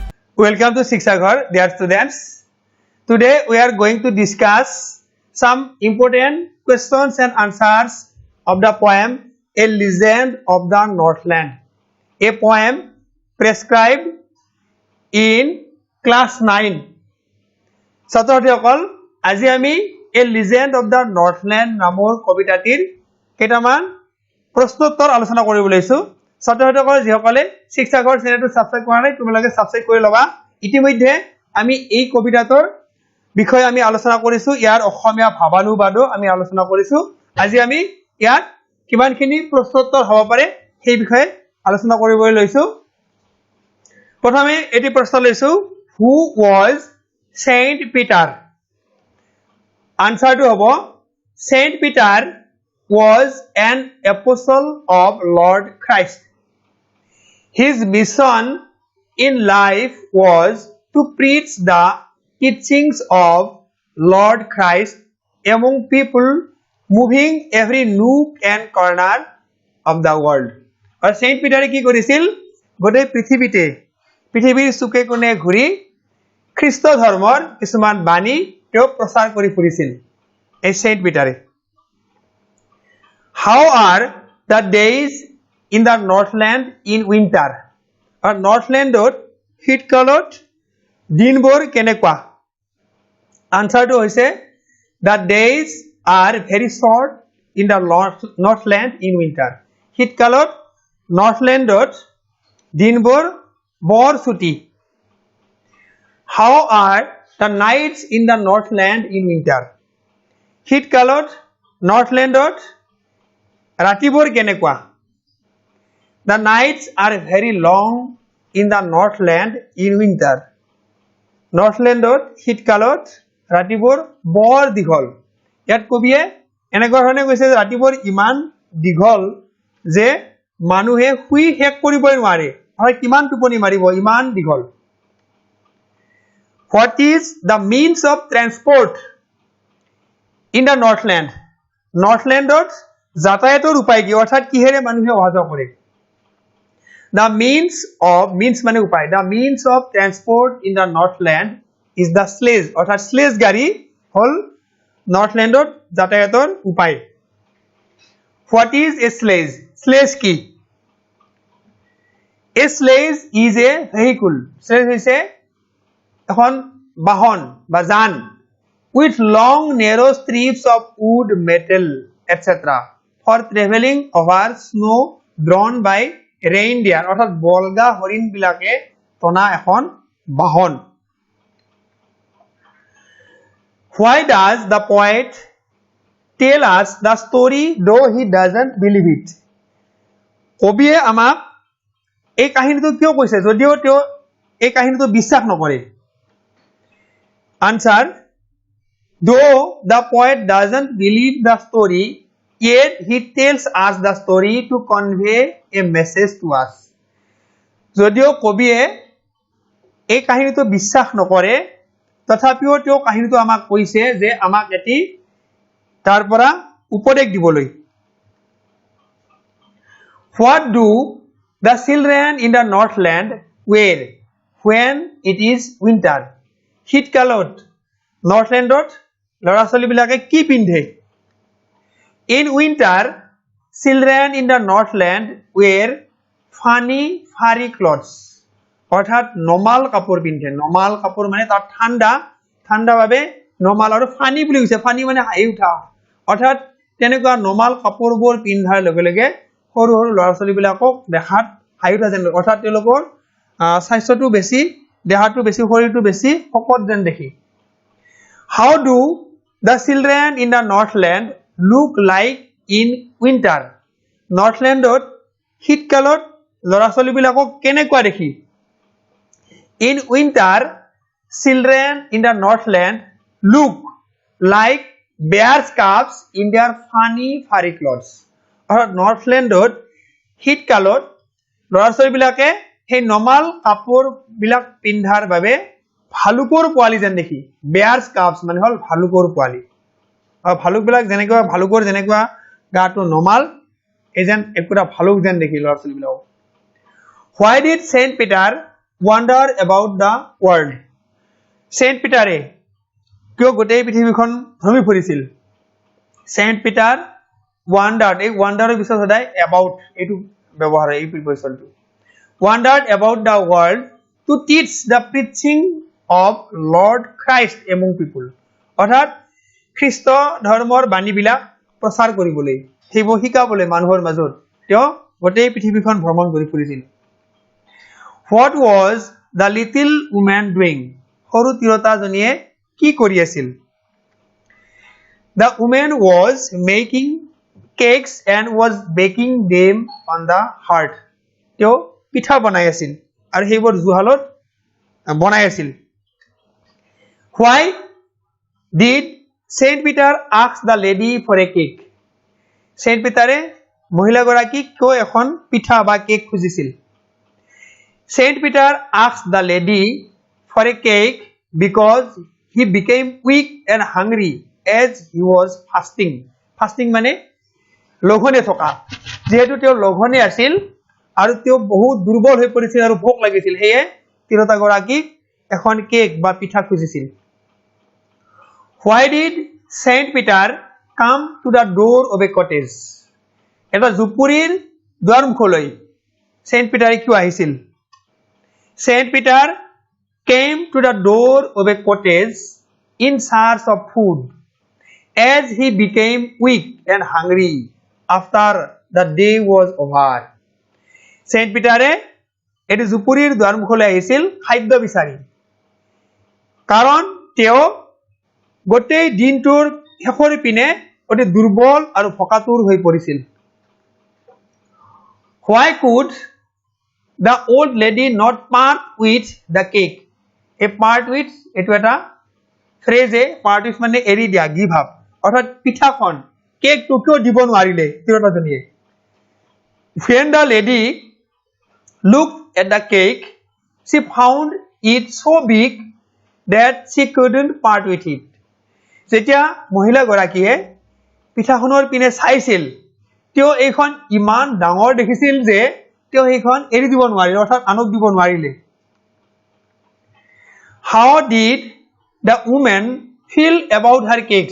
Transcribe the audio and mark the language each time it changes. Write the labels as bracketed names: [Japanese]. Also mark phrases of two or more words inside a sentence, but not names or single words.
[English] Welcome to Shikshaghar, dear students. Today we are going to discuss some important questions and answers of the poem A Legend of the Northland. A poem prescribed in class 9. [Assamese] ছাত্ৰসকল আজি আমি A Legend of the Northland নামৰ কবিতাটিৰ কেইটামান প্ৰশ্নোত্তৰ আলোচনা কৰিব লৈছো। ছাত্ৰসকল যিসকলে শিক্ষাঘৰ চেনেলটো সাবস্ক্ৰাইব কৰা নাই তোমালোকে সাবস্ক্ৰাইব কৰি লবা। ইতিমধ্যে আমি এই কবিতাটোৰ বিষয়ে আমি আলোচনা কৰিছো, ইয়াৰ অসমীয়া ভাৱানুবাদও আমি আলোচনা কৰিছো। আজি আমি ইয়াত কিমানখিনি প্ৰশ্নোত্তৰ হ'ব পাৰে সেই বিষয়ে আলোচনা কৰিবলৈ লৈছো। প্ৰথমে এটি প্ৰশ্ন লৈছো, [English] who was Saint Peter? Answer to hobo, Saint Peter was an apostle of Lord Christ. His mission in life was to preach the teachings of Lord Christ among people moving every nook and corner of the world. [Assamese] और Saint Peter কি কৰিছিল? গোটেই পৃথিৱীৰ চুকে কোণে ঘূৰি খ্ৰীষ্ট ধৰ্মৰ কিছুমান বাণী তেওঁ প্ৰচাৰ কৰি ফুৰিছিল এই Saint Peter. [English] How are the days in the Northland in winter? [Assamese] Or Northlandot শীতকালত দিনবোৰ কেনেকুৱা? [English] Answer to hoise, the days are very short in the Northland in winter. [Assamese] শীতকালত Northlandot দিনবোৰ বৰ ছুটি। [English] How are the nights in the Northland in winter? [Assamese] শীতকালত Northlandot ৰাতিবোৰ কেনেকুৱা? [English] The nights are very long in the Northland in winter. [Assamese] Northlandot শীতকালত ৰাতিবোৰ বৰ দীঘল। ইয়াত কবিয়ে এনেকুৱা ধৰণে কৈছে যে ৰাতিবোৰ ইমান দীঘল যে মানুহে শুই শেষ কৰিবই নোৱাৰে। হয় কিমান টোপনি মাৰিব ইমান দীঘল। [English] What is the means of transport in the Northland? [Assamese] Northlandot যাতায়াতৰ উপায় কি? অৰ্থাৎ কিহেৰে মানুহে অহা যোৱা কৰে? [English] The means [Assamese] মানে উপায়। [English] The means of transport in the Northland is the sledge. [Assamese] অৰ্থাৎ sledge গাড়ী হল Northlandot যাতায়াতৰ উপায়। [English] What is a sledge? Sledge কি? A sledge is a vehicle. [Assamese] Sledge হৈছে এখন বাহন বা যান [English] with long narrow strips of wood, metal, etc. for traveling over snow drawn by reindeer. [Assamese] অর্থাৎ বলগা হৰিণ বিলাকে টনা এখন বাহন। [English] Why does the poet tell us the story though he doesn't believe it? [Assamese] কবিয়ে আমাক এই কাহিনীটো কিয় কৈছে যদিও তেওঁ এই কাহিনীটো বিশ্বাস নকৰে? [English] Answer, though the poet doesn't believe the story, yet he tells us the story to convey a message to us. [Assamese] যদিও কবিয়ে এই কাহিনীটো বিশ্বাস নকৰে তথাপিও তেওঁ কাহিনীটো আমাক কৈছে যে আমাক এটি তাৰ পৰা উপদেশ দিবলৈ। [English] What do the children in the Northland wear when it is winter? [Assamese] শীতকালত Northlandot ল'ৰা ছোৱালীবিলাকে কি পিন্ধে? [English] In winter, children in the Northland wear funny furry clothes. [Assamese] অৰ্থাৎ নমাল কাপোৰ পিন্ধে। নমাল কাপোৰ মানে তাত ঠাণ্ডা বাবে নমাল আৰু ফানি বুলি কৈছে। ফানি মানে হাঁহি উঠা। অৰ্থাৎ তেনেকুৱা নমাল কাপোৰবোৰ পিন্ধাৰ লগে লগে সৰু সৰু ল'ৰা ছোৱালীবিলাকক দেখাত হাঁহি উঠা যেন। অৰ্থাৎ তেওঁলোকৰ স্বাস্থ্যটো বেছি, দেহাটো বেছি, শৰীৰটো বেছি শকত যেন দেখি। [English] How do the children in the Northland look like in winter? [Assamese] Northlandot শীতকালত ল'ৰা ছোৱালীবিলাকক কেনেকুৱা দেখি? [English] In winter, children in the Northland look like bear cubs in their funny furry clothes. [Assamese] অৰ্থাৎ Northlandot শীতকালত ল'ৰা ছোৱালীবিলাকে সেই নমাল কাপোৰ বিলাক পিন্ধাৰ বাবে ভালুকৰ পোৱালি যেন দেখি। [English] bears cubs [Assamese] মানে হল ভালুকৰ পোৱালি। আৰু ভালুক বিলাক যেনেকুৱা ভালুকৰ যেনেকুৱা গাটো নমাল এই যেন একোটা ভালুক যেন দেখি ল'ৰা ছোৱালীবিলাকক। [English] Why did Saint Peter wander about the world. [Assamese] Saint Peter কিয় গোটেই পৃথিৱীখন ভ্ৰমি ফুৰিছিল? [English] Saint Peter wandered, [Assamese] এই wanderer পিছত সদায় about এইটো ব্যৱহাৰ হয়, এই প্ৰিপজিচনটো। [English] Wandered about the world to teach the preaching of Lord Christ among people. [Assamese] অৰ্থাৎ খ্ৰীষ্ট ধৰ্মৰ বাণীবিলাক প্ৰচাৰ কৰিবলৈ, সেইবোৰ শিকাবলৈ মানুহৰ মাজত তেওঁ গোটেই পৃথিৱীখন ভ্ৰমণ কৰি ফুৰিছিল। [English] What was the little woman doing? [Assamese] সৰু তিৰোতাজনীয়ে কি কৰি আছিল? [English] The woman was making cakes and was baking them on the hearth. [Assamese] তেওঁ পিঠা বনাই আছিল আৰু সেইবোৰ জুহালত বনাই আছিল। [English] Why did Saint Peter ask the lady for a cake? [Assamese] Saint Peter মহিলাগৰাকীক কিয় এখন পিঠা বা কেক খুজিছিল? [English] Saint Peter asked the lady for a cake because he became weak and hungry as he was fasting. [Assamese] Fasting মানে লঘনে থকা। যেহেতু তেওঁ লঘনে আছিল আৰু তেওঁ বহুত দুৰ্বল হৈ পৰিছিল আৰু ভোক লাগিছিল, সেয়ে তিৰোতাগৰাকীক এখন কেক বা পিঠা খুজিছিল। [English] Why did Saint Peter come to the door of a cottage? [Assamese] এটা জুপুৰিৰ দুৱাৰমুখলৈ Saint Peter কিয় আহিছিল? [English] Saint Peter came to the door of a cottage in search of food as he became weak and hungry after the day was over. [Assamese] Saint Peter এটি জুপুৰিৰ দুৱাৰমুখলৈ আহিছিল খাদ্য বিচাৰি, কাৰণ তেওঁ গোটেই দিনটোৰ শেষৰ পিনে অতি দুৰ্বল আৰু ভকাতুৰ হৈ পৰিছিল। [English] Why could the old lady not part with the cake? A part with [Assamese] এটো এটা ফ্ৰেজ [English] part with [Assamese] মানে এৰি দিয়া, [English] give up, [Assamese] অৰ্থাৎ পিঠাখন কেকটো কিয় দিব নোৱাৰিলে তিৰোতাজনীয়ে? [English] When the lady looked at the cake, she found it so big that she couldn't part with it. [Assamese] যেতিয়া মহিলাগৰাকীয়ে পিঠাখনৰ পিনে চাইছিল, তেওঁ এইখন ইমান ডাঙৰ দেখিছিল যে তেওঁ এইখন এৰি দিব নোৱাৰিলে, অৰ্থাৎ আনক দিব নোৱাৰিলে। [English] How did the woman feel about her cakes?